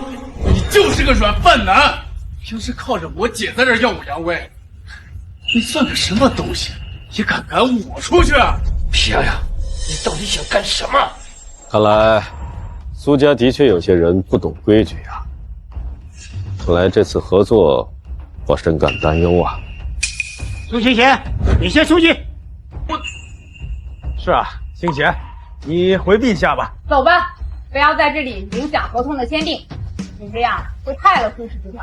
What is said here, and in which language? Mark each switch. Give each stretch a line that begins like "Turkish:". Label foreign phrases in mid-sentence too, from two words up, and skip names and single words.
Chinese: 你就是個軟飯男，平時靠着我姐在這耀武揚威，你算個什麼東西？也敢趕我出去？皮洋洋，你到底想幹什麼？看來蘇家的確有些人不懂規矩啊。看來這次合作，我深感擔憂啊。蘇青賢，你先出去。是啊，青賢，你回避一下吧。走吧，不要在這裡影響合同的簽訂，你這樣會害了蘇氏集團。